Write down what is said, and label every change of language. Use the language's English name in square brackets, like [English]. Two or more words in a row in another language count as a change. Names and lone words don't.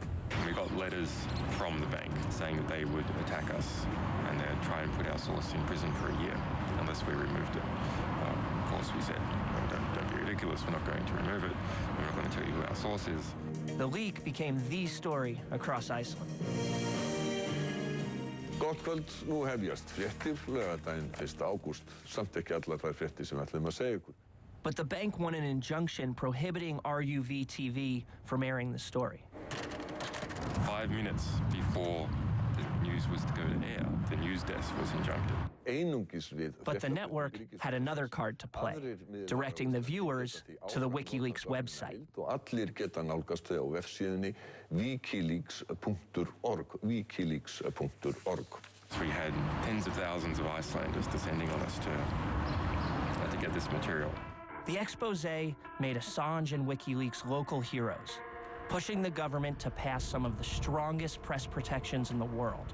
[English] We got letters from the bank saying that they would attack us and they'd try and put our source in prison for a year unless we removed it. Of course, we said, no, don't be ridiculous, we're not going to remove it. We're not going to tell you who our source is. The leak became the story across Iceland. [Icelandic] Gott kvöld, nú hefjast fréttir, laugardaginn 1. ágúst. Samt ekki allar þær fréttir sem við ætlum að segja ykkur. [English] But the bank won an injunction prohibiting RUV-TV from airing the story. 5 minutes before the news was to go to air, the news desk was injuncted. But the network had another card to play, directing the viewers to the WikiLeaks website. [Icelandic] Allir geta nálgast þau á vefsíðunni wikileaks.org, wikileaks.org. [English] So we had tens of thousands of Icelanders descending on us to get this material. The expose made Assange and WikiLeaks local heroes, pushing the government to pass some of the strongest press protections in the world.